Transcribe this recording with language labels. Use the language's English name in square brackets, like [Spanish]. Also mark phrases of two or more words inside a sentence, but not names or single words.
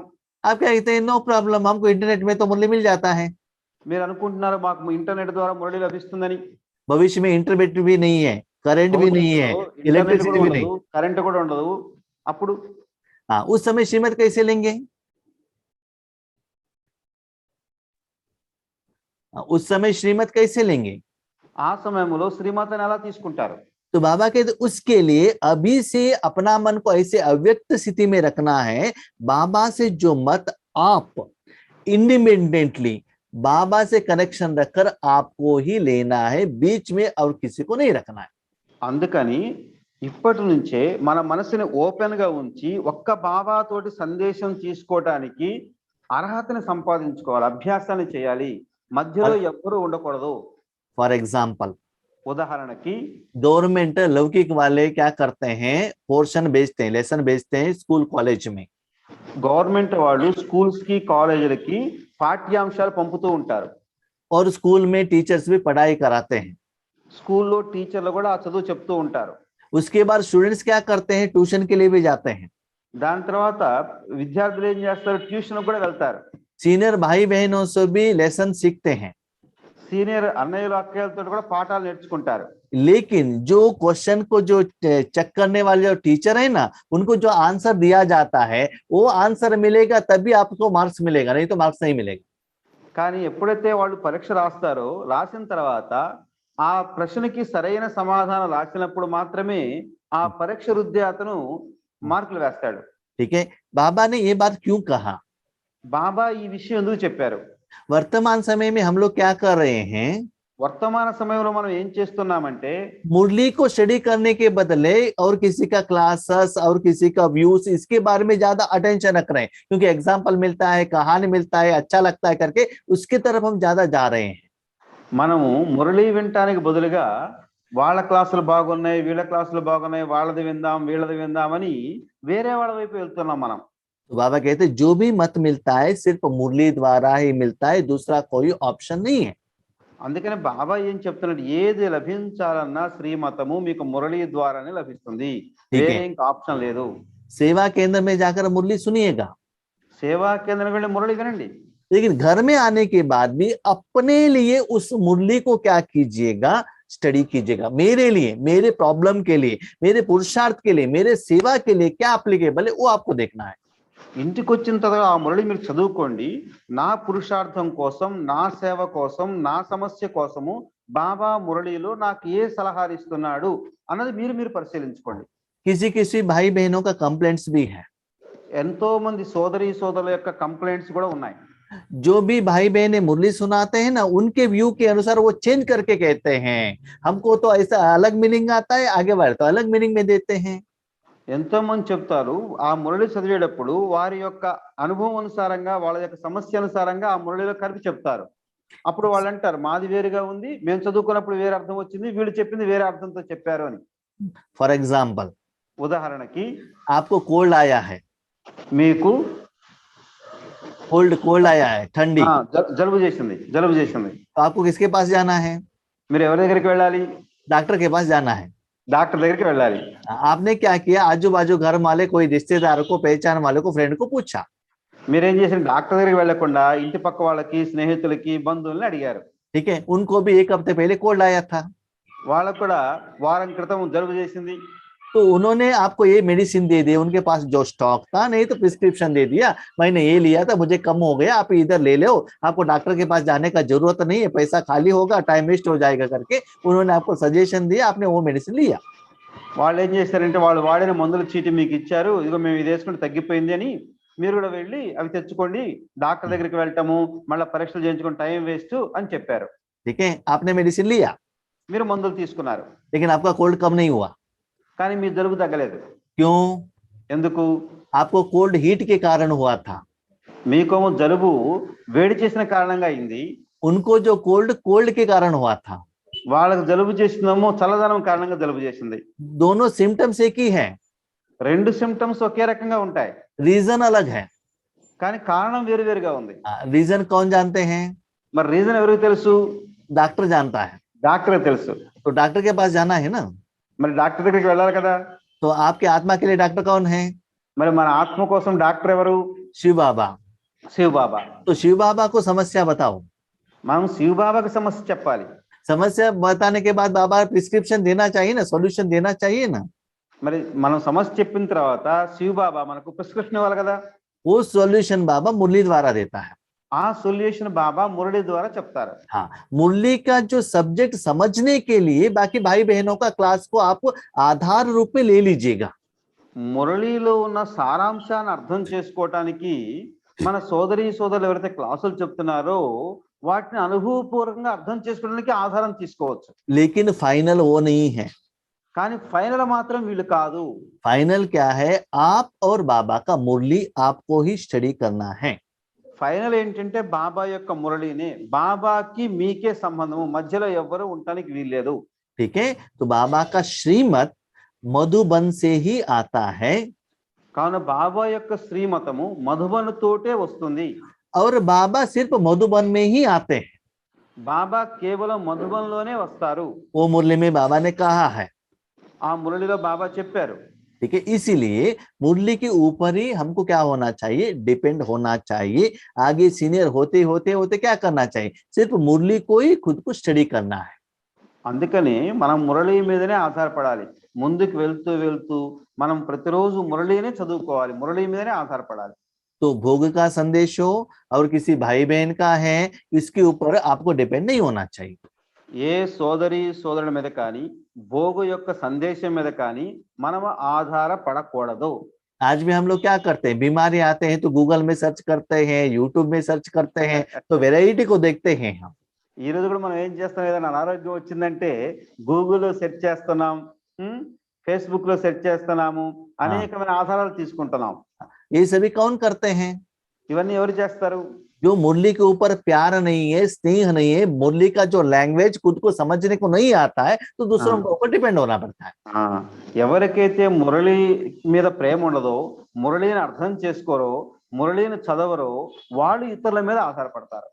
[Hindi] आप क्या कहते हैं, [English] no problem, [Hindi] हमको इंटरनेट में तो मुरली मिल जाता है. [Telugu] మీరు అనుకుంటున్నారు మాకు ఇంటర్నెట్ ద్వారా మురళి లభిస్తుందని. [Hindi] भविष्य में इंटरनेट भी नहीं है, करंट भी नहीं है, [Telugu] ఇంటర్నెట్ [Hindi] इलेक्ट्रिसिटी [Telugu] కూడా [Hindi] भी नहीं. [Telugu] ఉండదు, కరెంట్ కూడా ఉండదు. అప్పుడు [Hindi] हाँ, उस समय श्रीमत कैसे लेंगे, उस समय श्रीमत कैसे लेंगे. [Telugu] ఆ సమయంలో శ్రీమతాన్ని ఎలా తీసుకుంటారు? [Hindi] तो बाबा कहते उसके लिए अभी से अपना मन को ऐसे अव्यक्त स्थिति में रखना है. बाबा से जो मत आप इंडिपेंडेंटली बाबा से कनेक्शन रखकर आपको ही लेना है, बीच में और किसी को नहीं रखना है. [Telugu] అందుకని ఇప్పటి నుంచే మన మనసుని ఓపెన్ గా ఉంచి ఒక్క బాబా తోటి సందేశం తీసుకోవడానికి అర్హతని సంపాదించుకోవాలి, అభ్యాసాన్ని చేయాలి. మధ్యలో ఎవ్వరూ ఉండకూడదు. [English] for example, [Telugu] ఉదాహరణకి [Hindi] गवर्नमेंट लौकिक वाले क्या करते हैं, पोर्शन बेचते हैं, लेसन बेचते हैं [English] school college [Hindi] में. [Telugu] గవర్నమెంట్ వాళ్ళు స్కూల్స్ కి కాలేజీలకి పాఠ్యాంశాలు పంపుతూ ఉంటారు. [Hindi] और स्कूल में टीचर्स भी पढ़ाई कराते हैं. [Telugu] స్కూల్లో టీచర్లు కూడా ఆ చదువు చెప్తూ ఉంటారు. [Hindi] उसके बाद स्टूडेंट्स क्या करते हैं, ट्यूशन के लिए भी जाते हैं. [Telugu] దాని తర్వాత విద్యార్థులు ఏం చేస్తారు, ట్యూషన్ కూడా వెళ్తారు. [Hindi] सीनियर भाई बहनों से भी लेसन सीखते हैं. [Telugu] సీనియర్ అన్నయ్యలు అక్కయ్యలతో కూడా పాఠాలు నేర్చుకుంటారు. [Hindi] लेकिन जो क्वेश्चन को जो चेक करने वाले जो टीचर है ना, उनको जो आंसर दिया जाता है वो आंसर मिलेगा तभी आपको मार्क्स मिलेगा, नहीं तो मार्क्स नहीं मिलेगा. [Telugu] కానీ ఎప్పుడైతే వాళ్ళు పరీక్ష రాస్తారో రాసిన తర్వాత ఆ ప్రశ్నకి సరైన సమాధానం రాసినప్పుడు మాత్రమే ఆ పరీక్ష రుద్దే అతను మార్కులు వేస్తాడు. [Hindi] ठीक है, बाबा ने ये बात क्यों कहा? [Telugu] బాబా ఈ విషయం ఎందుకు చెప్పారు? [Hindi] वर्तमान समय में हम लोग क्या कर रहे हैं? [Telugu] వర్తమాన సమయంలో మనం ఏం చేస్తున్నామంటే [Hindi] मुरली को स्टडी करने के बदले और किसी का क्लासेस और किसी का व्यूज इसके बारे में ज्यादा अटेंशन रख रहे हैं, क्योंकि एग्जाम्पल मिलता है, कहानी मिलता है, अच्छा लगता है करके उसकी तरफ हम ज्यादा जा रहे हैं. [Telugu] మనము మురళి వినటానికి బదులుగా వాళ్ళ క్లాసులు బాగున్నాయి, వీళ్ళ క్లాసులు బాగున్నాయి, వాళ్ళది విందాం వీళ్ళది విందామని వేరే వాళ్ళ వైపు వెళ్తున్నాం మనం. [Hindi] तो बाबा कहते हैं जो भी मत मिलता है सिर्फ मुरली द्वारा ही मिलता है, दूसरा कोई ऑप्शन नहीं है. [Telugu] అందుకని బాబా ఏం చెప్తున్నాడు, ఏది లభించాలన్నా శ్రీమతము మీకు మురళి ద్వారానే లభిస్తుంది, వేరే ఇంకా ఆప్షన్ లేదు. [Hindi] सेवा केंद्र में जाकर मुरली सुनिएगा, [Telugu] సేవా కేంద్రం వెళ్ళి మురళి వినండి. [Hindi] लेकिन घर में आने के बाद भी अपने लिए उस मुरली को क्या कीजिएगा, स्टडी कीजिएगा. मेरे लिए, मेरे प्रॉब्लम के लिए, मेरे पुरुषार्थ के लिए, मेरे सेवा के लिए क्या एप्लीकेबल है वो आपको देखना है. [Telugu] ఇంటికి వచ్చిన తర్వాత ఆ మురళి మీరు చదువుకోండి. నా పురుషార్థం కోసం, నా సేవ కోసం, నా సమస్య కోసము బాబా మురళిలో నాకు ఏ సలహాలు ఇస్తున్నాడు అన్నది మీరు పరిశీలించుకోండి. [Hindi] किसी किसी भाई बहनों का कंप्लेंट्स भी है. [Telugu] ఎంతో మంది సోదరి సోదరుల యొక్క కంప్లైంట్స్ కూడా ఉన్నాయి. [Hindi] जो भी भाई बहन मुरली सुनाते हैं ना, उनके व्यू के अनुसार वो चेंज करके कहते हैं, हमको तो ऐसा अलग मीनिंग आता है, आगे बढ़ तो अलग मीनिंग में देते हैं. [Telugu] ఎంతో మంది చెప్తారు, ఆ మురళి చదివేటప్పుడు వారి యొక్క అనుభవం అనుసారంగా, వాళ్ళ యొక్క సమస్య అనుసారంగా ఆ మురళిలో కలిపి చెప్తారు. అప్పుడు వాళ్ళు అంటారు మాది వేరుగా ఉంది, మేము చదువుకున్నప్పుడు వేరే అర్థం వచ్చింది, వీళ్ళు చెప్పింది వేరే అర్థంతో చెప్పారు అని. [English] for example, [Telugu] ఉదాహరణకి [Hindi] आपको कोल्ड आया है, [Telugu] మీకు [Hindi] कोल्ड आया है, ठंडी, [Telugu] జలుబు చేసింది. [Hindi] तो आपको किसके पास जाना है? [Telugu] మీరు ఎవరి దగ్గరికి వెళ్ళాలి? [Hindi] डॉक्टर के पास जाना है. [Telugu] డాక్టర్ దగ్గరికి వెళ్ళాలి. [Hindi] आपने क्या किया, आजू बाजू घर वाले कोई रिश्तेदार को, पहचान वाले को, फ्रेंड को पूछा. [Telugu] మీరేం చేశారు? డాక్టర్ దగ్గరికి వెళ్లకుండా ఇంటి పక్క వాళ్ళకి, స్నేహితులకి, బంధువుల్ని అడిగారు. [Hindi] ठीक है, उनको भी एक हफ्ते पहले कोल्ड आया था, [Telugu] వాళ్ళకు కూడా వారం క్రితం జలుబు చేసింది. [Hindi] तो उन्होंने आपको ये मेडिसिन दे दी, उनके पास जो स्टॉक था, नहीं तो प्रिस्क्रिप्शन दे दिया, मैंने ये लिया था, मुझे कम हो गया, आप इधर ले लो, आपको डॉक्टर के पास जाने का जरूरत नहीं है, पैसा खाली होगा, [English] time waste [Hindi] हो जाएगा करके उन्होंने आपको सजेशन दिया, आपने वो मेडिसिन लिया. [Telugu] వాళ్ళు ఏం చేశారంటే వాళ్ళు వాడిన మందుల చీటి మీకు ఇచ్చారు, ఇదిగో మేము ఇది వేసుకుంటే తగ్గిపోయింది అని, మీరు కూడా వెళ్ళి అవి తెచ్చుకోండి, డాక్టర్ దగ్గరికి వెళ్ళటము మళ్ళీ పరీక్షలు చేయించుకుని [English] time waste [Telugu] అని చెప్పారు. [Hindi] ठीक है, आपने मेडिसिन लिया, [Telugu] మీరు మందులు తీసుకున్నారు, [Hindi] लेकिन आपका कोल्ड कम नहीं हुआ. [Telugu] కానీ మీ జలుబు తగ్గలేదు. [Hindi] क्यों? [Telugu] ఎందుకు? [Hindi] आपको कोल्ड हीट के कारण हुआ था, [Telugu] మీకేమో జలుబు వేడి చేసిన కారణంగా అయింది, [Hindi] उनको जो कोल्ड के कारण हुआ था. [Telugu] వాళ్ళకి జలుబు చేసిందేమో చల్లదనం కారణంగా జలుబు చేసింది. [Hindi] दोनों सिम्टम्स एक ही है, [Telugu] రెండు సిమ్టమ్స్ ఒకే రకంగా ఉంటాయి, [Hindi] रीजन अलग है. [Telugu] కానీ కారణం వేరువేరుగా ఉంది. [Hindi] रीजन कौन जानते हैं? [Telugu] మరి రీజన్ ఎవరికి తెలుసు? [Hindi] डॉक्टर जानता है. [Telugu] డాక్టర్ తెలుసు. [Hindi] तो डॉक्टर के पास जाना है ना, [Telugu] మరి డాక్టర్ దగ్గరికి వెళ్ళాలి కదా. [Hindi] तो आपके आत्मा के लिए डॉक्टर कौन है? [Telugu] మరి మన ఆత్మ కోసం డాక్టర్ ఎవరు? [Hindi] शिव बाबा. [Telugu] శివ బాబా. [Hindi] तो शिव बाबा को समस्या बताओ, [Telugu] మనం శివ బాబాకి సమస్య చెప్పాలి. [Hindi] समस्या बताने के बाद बाबा प्रिस्क्रिप्शन देना चाहिए ना, सॉल्यूशन देना चाहिए ना. [Telugu] మరి మనం సమస్య చెప్పిన తర్వాత శివ బాబా మనకు ప్రిస్క్రిప్షన్ ఇవ్వాలి కదా. [Hindi] वो सॉल्यूशन बाबा मुरली द्वारा देता है. [Telugu] ఆ సొల్యూషన్ బాబా మురళి ద్వారా చెప్తారు. [Hindi] हाँ, मुरली का जो सब्जेक्ट समझने के लिए बाकी भाई बहनों का क्लास को आप आधार रूप में ले लीजिएगा. [Telugu] మురళిలో ఉన్న సారాంశాన్ని అర్థం చేసుకోవటానికి మన సోదరి సోదరులు ఎవరైతే క్లాసులు చెప్తున్నారో వాటిని అనుభవపూర్వకంగా అర్థం చేసుకోవడానికి ఆధారం తీసుకోవచ్చు. [Hindi] लेकिन फाइनल वो नहीं है. [Telugu] కానీ ఫైనల్ మాత్రం వీళ్ళు కాదు. [Hindi] फाइनल क्या है, आप और बाबा का मुरली आपको ही स्टडी करना है. [Telugu] ఫైనల్ ఏంటంటే బాబా యొక్క మురళినే, బాబాకి మీకే సంబంధము, మధ్యలో ఎవ్వరు ఉండటానికి వీల్లేదు. [Hindi] ठीक है, तो बाबा का श्रीमत मधुबन से ही आता है. [Telugu] కావున బాబా యొక్క శ్రీమతము మధుబను తోటే వస్తుంది. [Hindi] और बाबा सिर्फ मधुबन में ही आते हैं. [Telugu] బాబా కేవలం మధుబన్లోనే వస్తారు. [Hindi] वो मुरली में बाबा ने कहा है. [Telugu] ఆ మురళిలో బాబా చెప్పారు. [Hindi] ठीक है, इसीलिए मुरली के ऊपर ही हमको क्या होना चाहिए, डिपेंड होना चाहिए. आगे सीनियर होते होते होते क्या करना चाहिए, सिर्फ मुरली को ही खुद को स्टडी करना है. [Telugu] అందుకని మనం మురళి మీదనే ఆధారపడాలి. ముందుకు వెళ్తూ వెళ్తూ మనం ప్రతిరోజు మురళినే చదువుకోవాలి, మురళి మీదనే ఆధారపడాలి. [Hindi] तो भोग का संदेश हो और किसी भाई बहन का है, इसके ऊपर आपको डिपेंड नहीं होना चाहिए. [Telugu] ఏ సోదరి సోదరుల మీద కానీ భోగు యొక్క సందేశం మీద కానీ మనం ఆధారపడకూడదు. [Hindi] आज भी हम लोग क्या करते हैं, बीमारी आते हैं तो गूगल में सर्च करते हैं, यूट्यूब में सर्च करते हैं, तो वेराइटी को देखते हैं हम। [Telugu] ఈ రోజు కూడా మనం ఏం చేస్తాం, ఏదైనా అనారోగ్యం వచ్చిందంటే గూగుల్లో సెర్చ్ చేస్తున్నాం, ఫేస్బుక్ లో సెర్చ్ చేస్తున్నాము, అనేకమైన ఆధారాలు తీసుకుంటున్నాం. [Hindi] ये सभी कौन करते हैं? [Telugu] ఇవన్నీ ఎవరు చేస్తారు? [Hindi] जो मुरली के ऊपर प्यार नहीं है, स्नेह नहीं है, मुरली का जो लैंग्वेज खुद को समझने को नहीं आता है, तो दूसरों के ऊपर डिपेंड होना पड़ता है। [Telugu] ఎవరికైతే మురళి మీద ప్రేమ ఉండదో, మురళిని అర్థం చేసుకోరో, మురళిని చదవరో, వాళ్ళు ఇతరుల మీద ఆధారపడతారు.